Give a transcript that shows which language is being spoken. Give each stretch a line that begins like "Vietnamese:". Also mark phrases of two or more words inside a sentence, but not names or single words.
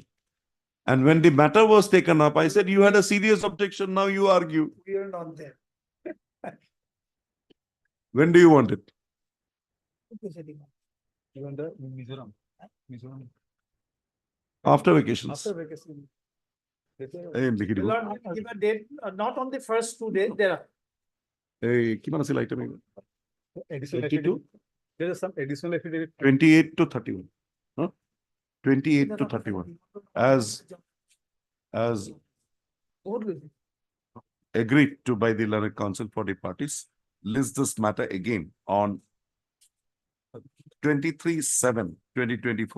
English: And when the matter was taken up, I said, you had a serious objection, now you argue. We are not there. When do you want it? After vacations. After vacation.
Assamese: Hey, লিখি দিব।
English: My lord, give a date, not on the first 2 days, there are.
Assamese: এই, কিমান আছিল item?
English: Additional 22? affidavit. There is some additional affidavit. 28 to 31. Huh? 28 to 31. As agreed to by the learned council for the parties, list this matter again on 23/7/2024.